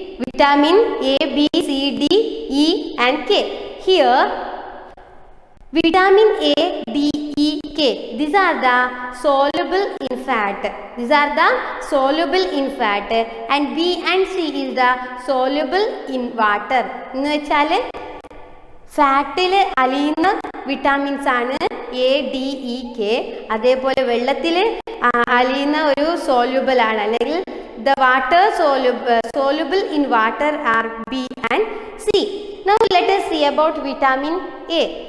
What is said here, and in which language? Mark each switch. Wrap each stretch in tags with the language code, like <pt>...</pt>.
<en>Vitamin A, B, C, D, E and K. Here vitamin A, D, E, K, these are the soluble in fat. These are the soluble in fat, and B and C is the soluble in water.</en> <ml>എന്ന് വെച്ചാൽ ഫാറ്റിൽ അലിയുന്ന vitamins ആണ് A, D, E, K. അതേപോലെ വെള്ളത്തിൽ അലിയുന്ന ഒരു soluble ആണ്, അല്ലെങ്കിൽ</ml> <en>the water soluble in water are B and C. Now let us see about vitamin A.</en>